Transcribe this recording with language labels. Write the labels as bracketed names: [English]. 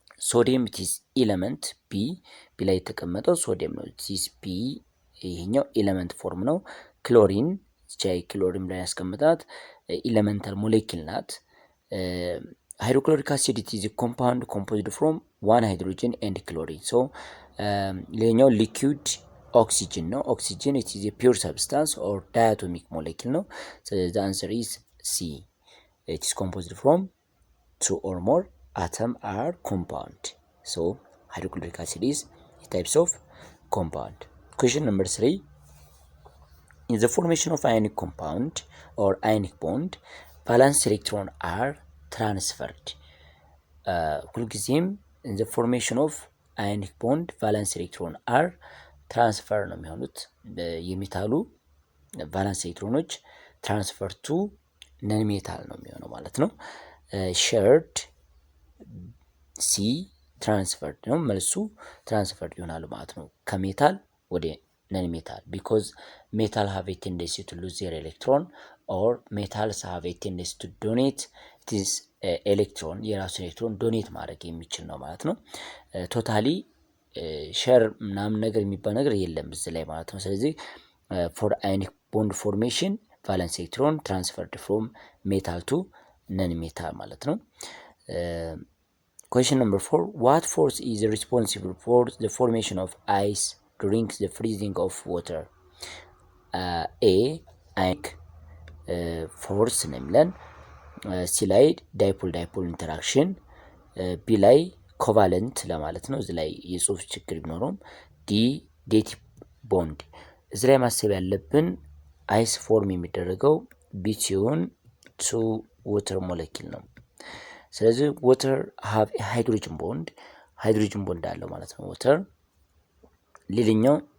[Amharic] ሶዲየም is element ቢ ላይ የተቀመጠው ሶዲየም ነው። this ቢ ይሄኛው ኤሌመንት ፎርም ነው። ክሎሪን ክሎሪን ላይ ያስቀምጣት ኤሌመንታል ሞለኪል ናት። [English] hydrochloric acid is a compound composed from one hydrogen and chlorine. So [Amharic] ሌላኛው [English] liquid oxygen ነው። oxygen it is a pure substance or diatomic molecule ነው። So the answer is C. It is composed from 2 or more atom are compound. So hydrochloric acid is a types of compound. Question number 3. In the formation of ionic compound or ionic bond, valence electron are transferred. [Amharic] ሁልጊዜም [English] in the formation of ionic bond valence electron are transfer [Amharic] ነው የሚሆኑት። የሜታሉ ቫላንስ ኤሌክትሮኖች ትራንስፈር ቱ ነን ሜታል ነው የሚሆነው ማለት ነው። ሼርድ ሲ ትራንስፈርድ ነው መልሱ። ትራንስፈርድ ይሆናሉ ማለት ነው ከሜታል ወደ ነን ሜታል [English] ቢኮዝ ሜታል ሃቭ ኤ ቴንደንሲ ቱ ሉዝ ዜር ኤሌክትሮን or metals have a tendency to donate this [Amharic] ኤሌክትሮን የራሱ ኤሌክትሮን ዶኔት ማድረግ የሚችል ነው ማለት ነው። ቶታሊ ሼር ምናምን ነገር የሚባል ነገር የለም እዚህ ላይ ማለት ነው። ስለዚህ ፎር አዮኒክ ቦንድ ፎርሜሽን ቫለንስ ኤሌክትሮን ትራንስፈርድ ፍሮም ሜታል ቱ ነን ሜታል ማለት ነው። [English] Question number 4. What force is responsible for the formation of ice during the freezing of water? A. [Amharic] Ionic force እንላለን። ሲ ላይ ዳይፖል ኢንተራክሽን፣ ቢ ላይ ኮቫለንት ለማለት ነው። እዚህ ላይ የጽሁፍ ችግር ቢኖረውም ዲ ዴቲ ቦንድ። እዚህ ላይ ማሰብ ያለብን አይስ ፎርም የሚደረገው ቢትዊን ቱ ወተር ሞለኪል ነው። ስለዚህ ወተር ሃቭ ሃይድሮጅን ቦንድ አለው ማለት ነው። ወተር ሌላኛው